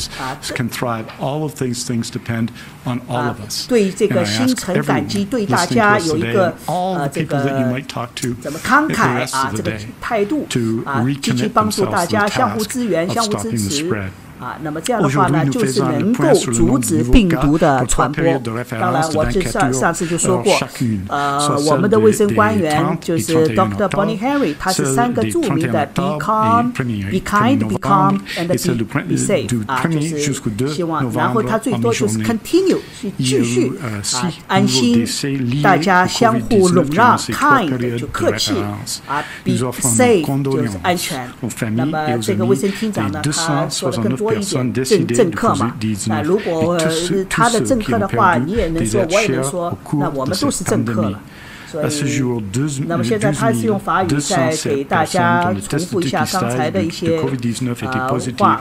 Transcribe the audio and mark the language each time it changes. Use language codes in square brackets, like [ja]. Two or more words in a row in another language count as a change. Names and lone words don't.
[zh] 对这个心存感激，对大家有一个这个怎么慷慨这个态度积极帮助大家，相互支援，相互支持那么这样的话呢，就是能够阻止病毒的传播。当然，我上次就说过，我们的卫生官员就是 Dr. Bonnie Henry， 他是3个著名的 [en] Be calm, be kind, be calm, and be safe [zh] 就是希望，然后他最多就是 continue 继续安心，大家相互容让 ，kind 就客气 [en] be safe [zh] 就是安全。那么这个卫生厅长呢，他说的更多一点政客嘛如果他的政客的话，你也能说，我也能说，那我们都是政客了。所以，那么现在他是用法语在给大家重复一下刚才的一些话。